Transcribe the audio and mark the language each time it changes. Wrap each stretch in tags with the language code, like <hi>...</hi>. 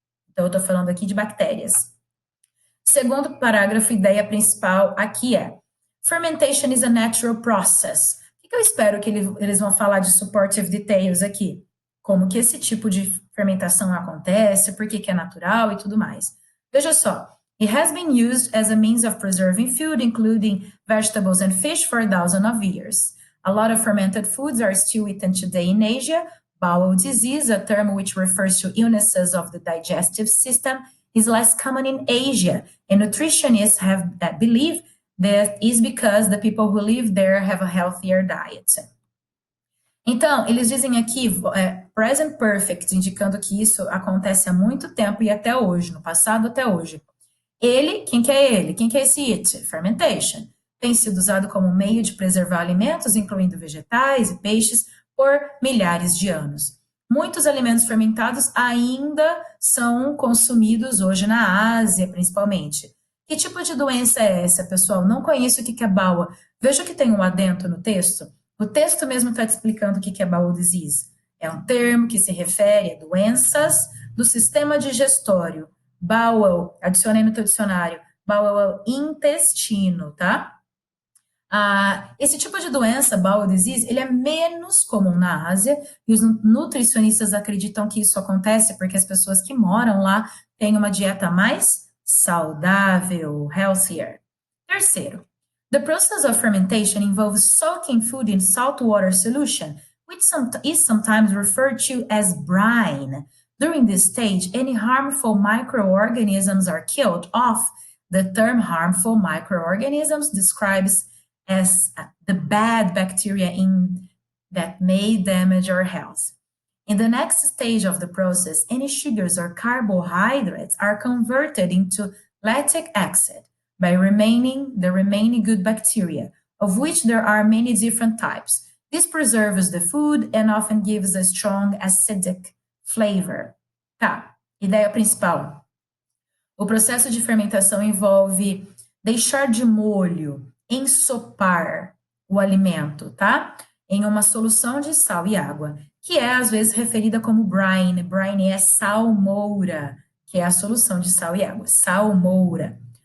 <pt>Então, eu estou falando aqui de bactérias. Segundo parágrafo, ideia principal aqui é:</pt> <en>fermentation is a natural process.</en> <pt>O que eu espero que eles vão falar de supportive details aqui? Como que esse tipo de fermentação acontece, por que é natural e tudo mais. Veja só.</pt> <en>It has been used as a means of preserving food, including vegetables and fish, for thousands of years. A lot of fermented foods are still eaten today in Asia. Bowel disease, a term which refers to illnesses of the digestive system, is less common in Asia, and nutritionists believe that is because the people who live there have a healthier diet.</en> <pt>Então, eles dizem aqui, present perfect, indicando que isso acontece há muito tempo e até hoje, no passado até hoje. Ele, quem que é ele? Quem que é esse it? Fermentation. Tem sido usado como meio de preservar alimentos, incluindo vegetais e peixes, por milhares de anos. Muitos alimentos fermentados ainda são consumidos hoje na Ásia, principalmente. Que tipo de doença é essa, pessoal? Não conheço o que é bowel. Veja que tem um adendo no texto. O texto mesmo está te explicando o que é bowel disease. É um termo que se refere a doenças do sistema digestório. Bowel, adicionei no teu dicionário. Bowel é o intestino, tá? Esse tipo de doença, bowel disease, ele é menos comum na Ásia e os nutricionistas acreditam que isso acontece porque as pessoas que moram lá têm uma dieta mais saudável, healthier.</pt> <en>Terceiro, the process of fermentation involves soaking food in salt water solution, which is sometimes referred to as brine. During this stage, any harmful microorganisms are killed off. The term harmful microorganisms describes as the bad bacteria that may damage our health. In the next stage of the process, any sugars or carbohydrates are converted into lactic acid by the remaining good bacteria, of which there are many different types. This preserves the food and often gives a strong acidic flavor.</en> <pt>Tá, ideia principal. O processo de fermentação envolve deixar de molho, ensopar o alimento, tá? Em uma solução de sal e água, que é às vezes referida como brine. Brine é salmoura, que é a solução de sal e água, salmoura.</pt>